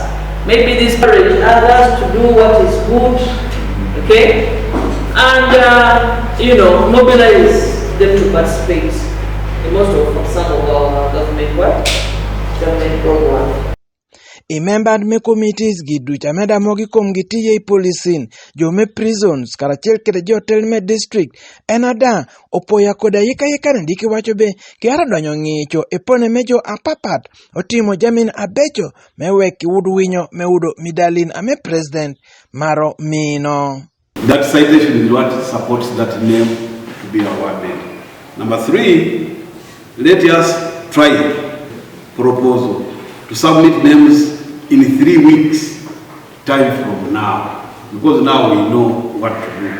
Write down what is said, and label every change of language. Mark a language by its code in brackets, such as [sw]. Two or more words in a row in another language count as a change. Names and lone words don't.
[en] Maybe this encourage others to do what is good, and mobilize them to participate in some of our government programs. [laj] I member me committees giduch ameda mogi kom gitiye I policing jo me prisons karachel kede jo tel me district enada opoya koda yika ndiki wacho be kiara donyo ngicho epone mejo apapat otimo jamin abecho meweki wudu winyo meudo midalin ame president maro mino. [en] That citation is what supports that name to be awarded. Number 3, let us try proposal to submit names in 3 weeks time from now, because now we know what to do.